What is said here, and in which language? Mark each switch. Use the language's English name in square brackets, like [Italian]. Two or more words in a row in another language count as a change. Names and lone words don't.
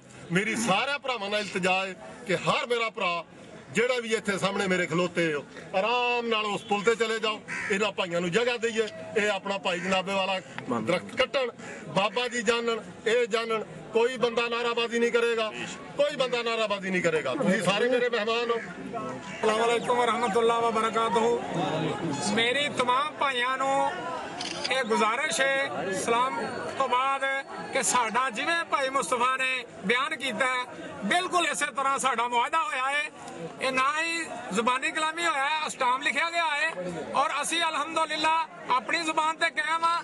[Punjabi] ਮੇਰੀ ਸਾਰਿਆਂ ਭਰਾਵਾਂ ਨਾਲ ਇਲਤਜਾ ਹੈ ਕਿ ਹਰ ਮੇਰਾ ਭਰਾ ਜਿਹੜਾ ਵੀ ਇੱਥੇ ਸਾਹਮਣੇ ਮੇਰੇ ਖਲੋਤੇ ਹੋ ਆਰਾਮ ਨਾਲ ਉਸ ਪੁਲ ਤੇ ਚਲੇ ਜਾਓ, ਇਹਨਾਂ ਭਾਈਆਂ ਨੂੰ ਜਗ੍ਹਾ ਦਈਏ, ਇਹ ਆਪਣਾ ਭਾਈ ਜਨਾਬੇ ਵਾਲਾ ਦਰਖਤ ਕੱਟਣ, ਬਾਬਾ ਜੀ ਜਾਣਨ, ਇਹ ਜਾਣਨ। ਕੋਈ ਬੰਦਾ ਨਾਰਾਬਾਜ਼ੀ ਨਹੀਂ ਕਰੇਗਾ, ਕੋਈ ਬੰਦਾ ਨਾਰਾਬਾਜ਼ੀ ਨਹੀਂ ਕਰੇਗਾ। ਤੁਸੀਂ ਸਾਰੇ ਮੇਰੇ ਮਹਿਮਾਨ ਹੋ। [Arabic] السلام عليكم ورحمة الله وبركاته. [Hindi] मेरी तमाम भाइयों [Punjabi] ਨੂੰ ਇਹ ਗੁਜ਼ਾਰਿਸ਼ ਹੈ ਸਲਾਮ ਤੋਂ ਬਾਅਦ ਕਿ ਸਾਡਾ ਜਿਵੇਂ ਭਾਈ ਮੁਸਤਫਾ ਨੇ ਬਿਆਨ ਕੀਤਾ ਬਿਲਕੁਲ ਇਸੇ ਤਰ੍ਹਾਂ ਸਾਡਾ ਮੁਆਹਦਾ ਹੋਇਆ ਹੈ। ਇਹ ਨਾ ਹੀ ਜ਼ੁਬਾਨੀ ਕਲਾਮੀ ਹੋਇਆ ਹੈ, ਅਸਟਾਮ ਲਿਖਿਆ ਗਿਆ ਹੈ ਔਰ ਅਸੀਂ ਅਲਹਮਦੁਲਿਲਾ ਆਪਣੀ ਜ਼ੁਬਾਨ ਤੇ ਕਾਇਮ ਆ।